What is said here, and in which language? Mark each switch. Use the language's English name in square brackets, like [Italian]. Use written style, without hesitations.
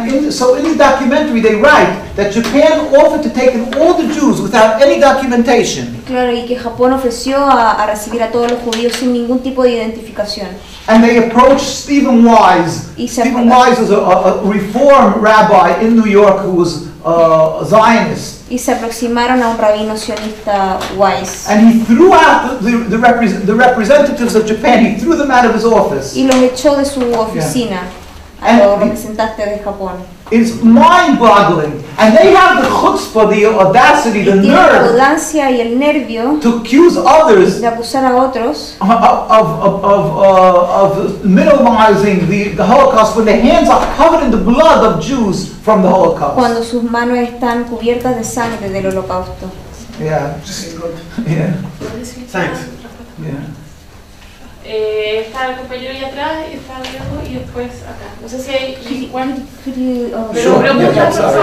[English] So in the documentary they write that Japan offered to take in all the Jews without any documentation. [Spanish] Claro, y que Japón ofreció a recibir a todos los judíos sin ningún tipo de identificación. [English] And they approached Stephen Wise. Stephen Wise was a reform rabbi in New York who was a Zionist. [Spanish] Y se aproximaron a un rabino sionista Wise. [English] And he threw out the representatives of Japan. He threw them out of his office. [Spanish] Y los echó de su oficina. a los [English] And [Spanish] representantes de Japón. [English] it's mind-boggling. And they have the chutzpah, the audacity, the [Spanish] Y tienen la [English] nerve [Spanish] audacia y el nervio [English] to accuse others [Spanish] de acusar a otros [English] of minimizing the Holocaust when their hands are covered in the blood of Jews from the Holocaust. [Spanish] cuando sus manos están cubiertas de sangre del holocausto. [English] Yeah. Yeah. Thanks. Yeah. [Spanish] Está el compañero ahí atrás, y está Diego, y después acá. No sé si hay igual. [English] Could you, [Spanish] Pero [English] Sure. [Spanish] preguntas, [English] Yeah, [Spanish] por [English] sorry.